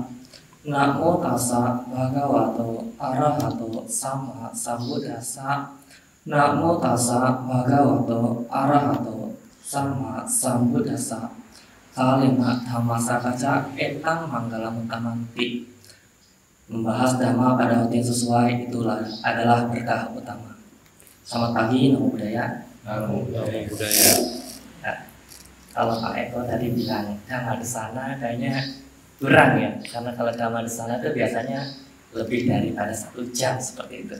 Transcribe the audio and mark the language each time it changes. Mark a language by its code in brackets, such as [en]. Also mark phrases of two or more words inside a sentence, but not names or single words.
[pi] Namo tassa bhagavato arahato sama sambuddhassa. Namo tassa bhagavato arahato sama sambuddhassa. Kalimat Dhammasakaca etang manggalam utamanti. [id] Membahas dhamma pada waktu yang sesuai itulah adalah berkah utama. Selamat pagi, [pi] Namo Buddhaya. Namo Buddhaya. [id] Nah, kalau Pak Eko tadi bilang dhamma di sana kayaknya kurang ya, karena kalau dhamma di sana itu biasanya lebih daripada 1 jam seperti itu.